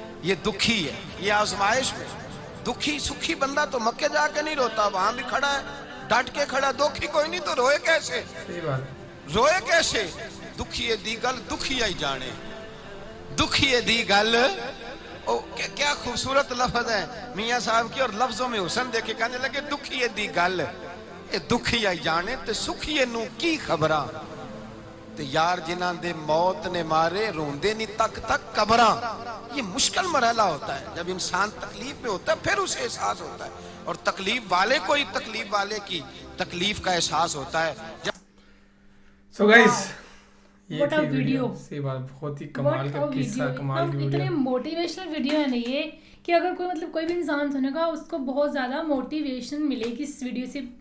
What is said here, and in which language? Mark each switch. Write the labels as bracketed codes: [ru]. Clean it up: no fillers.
[ur] یہ دکھی ہے, یہ آزمائش میں دکھی. سکھی بندہ تو مکے جا کے نہیں روتا, وہاں بھی کھڑا ہے, ڈٹ کے کھڑا. دکھی کوئی نہیں تو روئے کیسے؟ روئے کیسے؟ [pa] دکھیے دی گل دکھیا ہی جانے, دکھیے دی گل. [ur] کیا خوبصورت لفظ ہے میاں صاحب کی, اور لفظوں میں حسن دیکھے. [pa] کہنے لگے دکھیے دی گل دکھیا ہی جانے, تے سکھیے نو کی خبراں, تے یار جنہاں دے موت نے مارے روندے نہیں تک تک قبراں. [ur] یہ مشکل مرحلہ ہوتا ہے, جب انسان تکلیف میں ہوتا ہے پھر اسے احساس ہوتا ہے, اور تکلیف والے کو ہی تکلیف والے کی تکلیف کا احساس ہوتا ہے. [en] So guys, What a video. [ur] صحیح بات, بہت ہی کمال کا قصہ, کمال کی ویڈیو. اتنے موٹیویشنل ویڈیو ہے نا یہ, کہ اگر کوئی مطلب کوئی بھی انسان سنے گا اس کو بہت زیادہ موٹیویشن ملے گی اس ویڈیو سے.